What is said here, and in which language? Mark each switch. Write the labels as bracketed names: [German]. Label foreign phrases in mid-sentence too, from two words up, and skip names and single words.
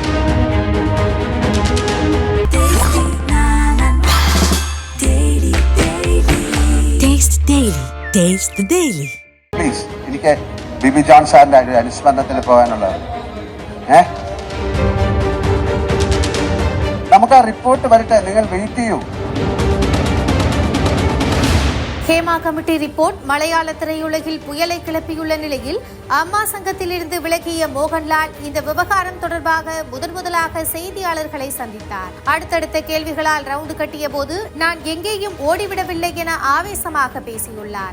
[Malayalam] പ്ലീസ്, എനിക്ക് ബിബി ജോൺ സാറിന്റെ ഒരു അനുസ്മരണത്തിൽ പോകാനുള്ളത്. നമുക്ക് ആ റിപ്പോർട്ട് വരട്ടെ, നിങ്ങൾ വെയിറ്റ് ചെയ്യൂ. [Tamil] ஹேமா கமிட்டி ரிப்போர்ட் மலையாள திரையுலகில் புயலை கிளப்பியுள்ள நிலையில் அம்மா சங்கத்திலிருந்து விலகிய மோகன்லால் இந்த விவகாரம் தொடர்பாக முதலாக செய்தியாளர்களை சந்தித்தார். அடுத்தடுத்த கேள்விகளால் ரவுண்டு கட்டிய போது நான் எங்கேயும் ஓடிவிடவில்லை என ஆவேசமாக பேசியுள்ளார்.